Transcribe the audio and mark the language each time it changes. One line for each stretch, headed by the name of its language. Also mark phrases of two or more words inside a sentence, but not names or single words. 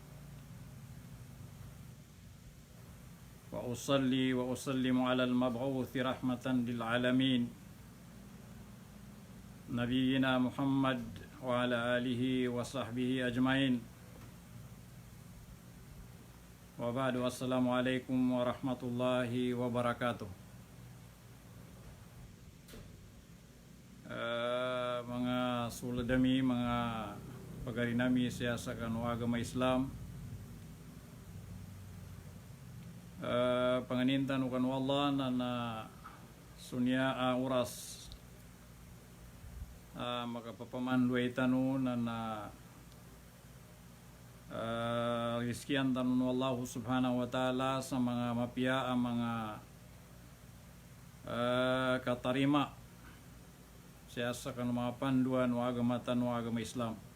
Arabic: وأصلي وأسلم على المبعوث رحمة للعالمين. نبينا محمد وعلى آله وصحبه أجمعين. وبعد السلام عليكم ورحمة الله وبركاته.
Maranao: Mga suladami, mga pagarinami siya sa kanwa agama Islam, panganintan ukan Allah na sunya oras makapapamanduay tanu na riskian tanun Allah
Arabic: سبحانه وتعالى
Maranao: sa mga mapia ang mga katarima siya sa kanong mga panduan o agama Islam.